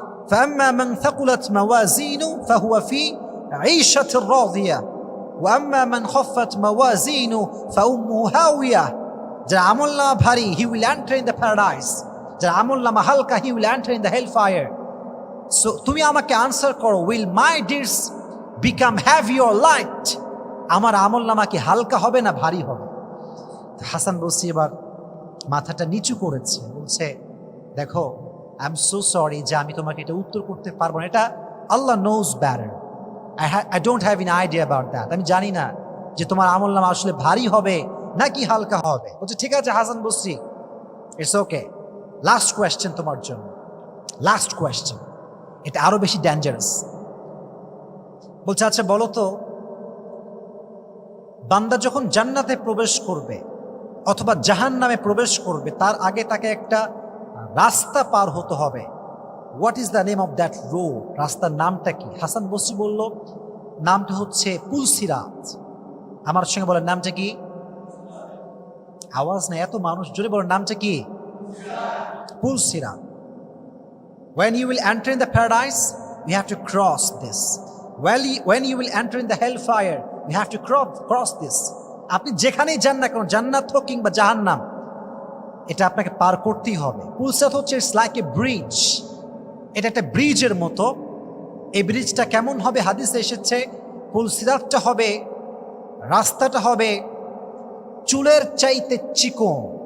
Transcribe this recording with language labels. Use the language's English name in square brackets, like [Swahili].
[Arabic] فأما من ثقلت موازينه فهو في عيشة راضية وأما من خفت موازينه فأمه هاوية. [Bangla] যার আমলনামা ভারী, [English] he will enter in the paradise. [Bangla] যার আমলনামা হালকা, [English] he will enter in the hellfire. So [Bangla] তুমি আমাকে আনসার করো, [English] will my deeds become heavy or light? [Bangla] আমার আমলনামা কি হালকা হবে না ভারী হবে? হাসান বসরি এবার মাথাটা নিচু করেছে, বলছে দেখো [English] I am so sorry [Bangla] যে আমি তোমাকে এটা উত্তর করতে পারবো না, এটা আল্লাহ nose better, [English] I don't have an idea about that. [Bangla] আমি জানি না যে তোমার আমলনামা আসলে ভারী হবে নাকি হালকা হবে। বলছে ঠিক আছে Hasan Basri, it's okay. Last question তোমার জন্য, লাস্ট কোয়েশ্চেন, এটা আরো বেশি ডেঞ্জারাস। বলছে আচ্ছা বলো তো, বান্দা যখন জান্নাতে প্রবেশ করবে অথবা জাহান্নামে প্রবেশ করবে তার আগে তাকে একটা রাস্তা পার হতে হবে। [English] What is the name of that road? [Bangla] রাস্তার নামটা কি? হাসান বসরি বলল নামটা হচ্ছে পুলসিরাত। আমার সঙ্গে বলেন নামটা কি? আওয়াজ নেই, এত মানুষ জোরে বলেন নামটা কি? পুলসিরাত। [English] When you will enter in the paradise, you have to cross this. When you will enter in the hellfire, you have to cross this. [Bangla] আপনি যেখানেই যান না কেন, জান্নাত হোক কিংবা জাহান্নাম, এটা আপনাকে পার করতেই হবে। পুলসিরাত হচ্ছে [English] it's like a bridge, [Bangla] এটা একটা ব্রিজের মতো। এই ব্রিজটা কেমন হবে? হাদিসে এসেছে পুলসিরাতটা হবে, রাস্তাটা হবে চুলের চাইতে চিকন।